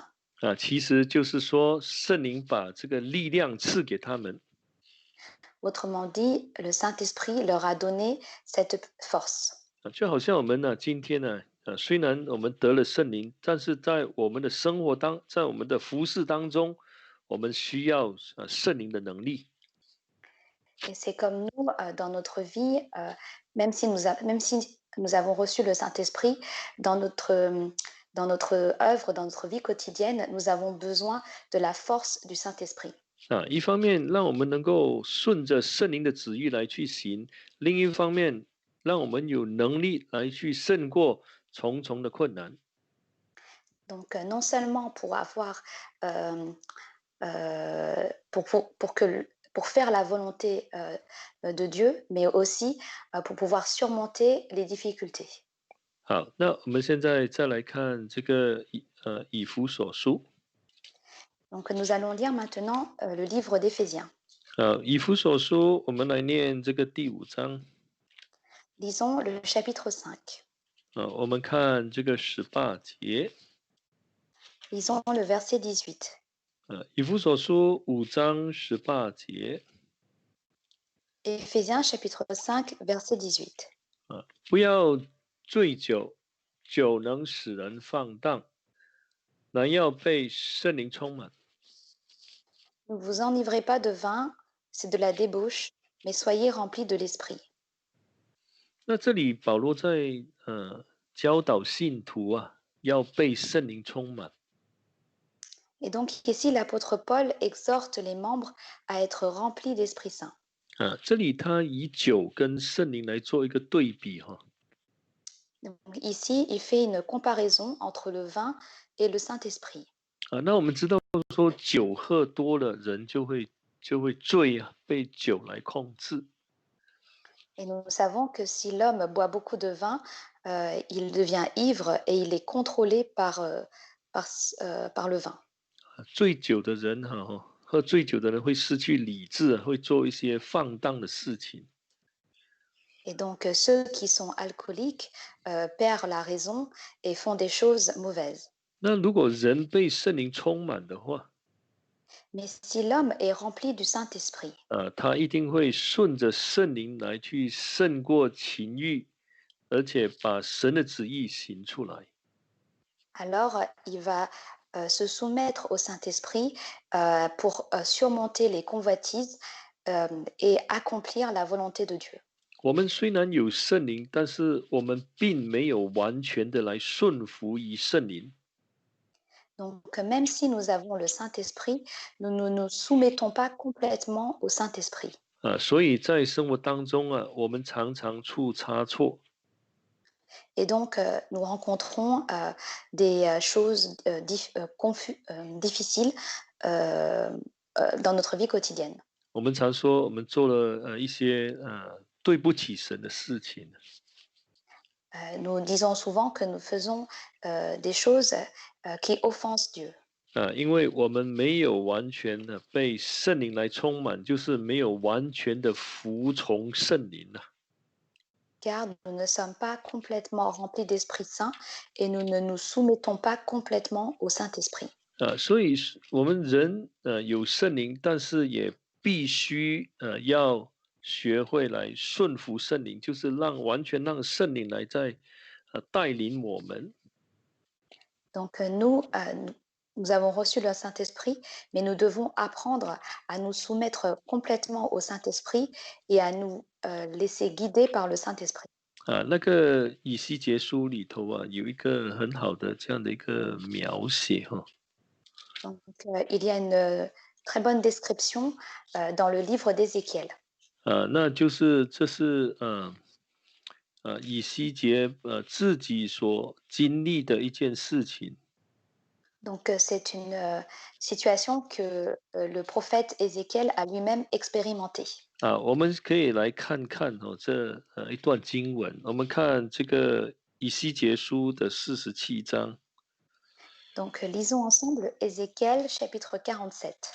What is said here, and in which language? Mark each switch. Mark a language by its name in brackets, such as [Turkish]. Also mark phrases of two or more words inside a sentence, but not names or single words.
[Chinese] 其实就是说，圣灵把这个力量赐给他们。 [French] Autrement dit, le Saint-Esprit leur a donné cette force. [Chinese] 就好像我们呢，今天呢，虽然我们得了圣灵，但是在我们的生活在我们的服饰当中，我们需要圣灵的能力。 [French] Et c'est comme nous, dans notre vie, même si nous avons reçu le Saint-Esprit, dans notre œuvre, dans notre vie quotidienne, nous avons besoin de la force du Saint-Esprit. [Chinese] 一方面让我们能够顺着圣灵的旨意来去行，另一方面让我们有能力来去胜过重重的困难。 [French] Donc, non seulement pour avoir, pour faire la volonté de Dieu, mais aussi pour pouvoir surmonter les difficultés. [Chinese] 好，那我们现在再来看这个以弗所书。 [French] Donc, nous allons lire maintenant le livre d'Éphésiens. [Chinese] 以弗所书，我们来念这个第5章。 [French] Lisons le chapitre 5. [Chinese] 我们看这个18节。 [French] Lisons le verset 18. [Chinese] 以弗所书5章18节。 [French] Éphésiens chapitre 5, verset 18. [Chinese] 不要醉酒，酒能使人放荡，乃要被圣灵充满。 [French] Ne vous enivrez pas de vin, c'est de la débauche, mais soyez remplis de l'esprit. [Chinese] 那这里保罗在教导信徒要被圣灵充满。 [French] Et donc ici, l'apôtre Paul exhorte les membres à être remplis d'Esprit Saint. [Chinese] 这里他以酒跟圣灵来做一个对比 [French] Donc ici, il fait une comparaison entre le vin et le Saint-Esprit. [Chinese] 那我们知道说酒喝多了，人就会醉被酒来控制。 [French] Et nous savons que si l'homme boit beaucoup de vin, il devient ivre et il est contrôlé par le vin. [Chinese] 醉酒的人喝醉酒的人会失去理智，会做一些放荡的事情。 [French] Et donc ceux qui sont alcooliques perdent la raison et font des choses mauvaises. [Chinese] 那如果人被圣灵充满的话， [French] Mais si l'homme est rempli du Saint-Esprit, [Chinese] 他一定会顺着圣灵来去胜过情欲，而且把神的旨意行出来。 [French] alors il va se soumettre au Saint-Esprit pour surmonter les convoitises et accomplir la volonté de Dieu. [Chinese] 我们虽然有圣灵，但是我们并没有完全的来顺服于圣灵。 [French] Donc, même si nous avons le Saint-Esprit, nous ne nous soumettons pas complètement au Saint-Esprit. [Chinese] 所以在生活当中我们常常出差错。 [French] Et donc, nous rencontrons des choses difficiles euh, dans notre vie quotidienne. [Chinese] 我们常说，我们做了一些对不起神的事情。 [French] Nous disons souvent que nous faisons des choses qui offensent Dieu. [Chinese] 因为我们没有完全的被圣灵来充满，就是没有完全的服从圣灵啊。 [French] Car nous ne sommes pas complètement remplis d'Esprit Saint et nous ne nous soumettons pas complètement au Saint-Esprit. [Chinese] 所以我们人有圣灵，但是也必须要学会来顺服圣灵，就是完全让圣灵来在带领我们。 [French] Donc nous avons reçu le Saint-Esprit, mais nous devons apprendre à nous soumettre complètement au Saint-Esprit et à nous laisser guider par le Saint-Esprit. [Chinese] 那个以西结书里头有一个很好的这样的一个描写哈。 [French] Donc il y a une très bonne description dans le livre d'Ézéchiel. [Chinese] 那就是这是以西结自己所经历的一件事情。 [French] Donc c'est une situation que le prophète Ézéchiel a lui-même expérimentée. [Chinese] 我们可以来看看这一段经文。我们看这个以西结书的47章。 [French] Donc lisons ensemble Ézéchiel chapitre 47.